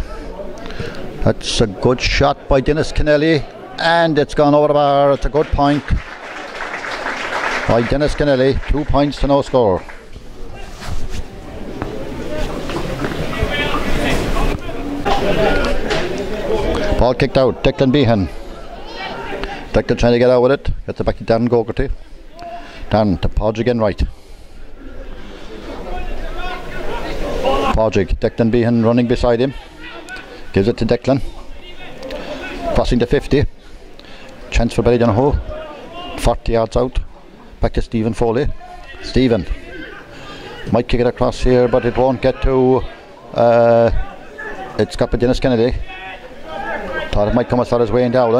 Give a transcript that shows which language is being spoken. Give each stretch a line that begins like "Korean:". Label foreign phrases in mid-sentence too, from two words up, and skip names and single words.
English: That's a good shot by Dennis Kennelly, and it's gone over the bar. It's a good point by Dennis Kennelly. 2 points to no score. Ball kicked out. Declan Behan. Declan trying to get out with it. Gets it back to Darren Gogarty. Darren to Podge again right. Podge. Declan Behan running beside him. Gives it to Declan. Crossing to 50. Chance for Ballydonoghue. 40 yards out. Back to Stephen Foley. Stephen might kick it across here, but it won't get to. It's got by Dennis Kennedy. Thought it might come as far as Wayne Dowling.